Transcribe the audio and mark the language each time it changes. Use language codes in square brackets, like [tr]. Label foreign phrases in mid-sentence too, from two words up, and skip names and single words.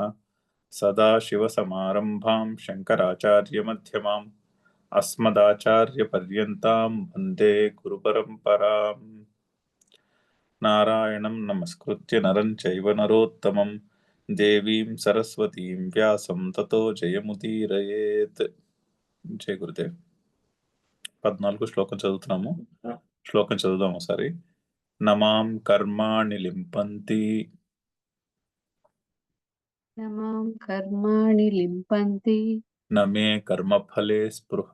[sa] सदाशिवसमारम्भां शङ्कराचार्यमध्यमाम् अस्मदाचार्यपर्यन्तां वन्दे गुरुपरम्पराम्। नारायणं नमस्कृत्य नरं चैव नरोत्तमं देवीं सरस्वतीं व्यासं ततो जयमुदीरयेत्। [te] జయ గురుదేవ్. 14 శ్లోకం చదువుతున్నాము. శ్లోకం చదువుదాం ఒకసారి. [sa] నమాం కర్మాణి లింపంతి నమాం కర్మాణి లింపంతి నమే కర్మఫలే స్పృహ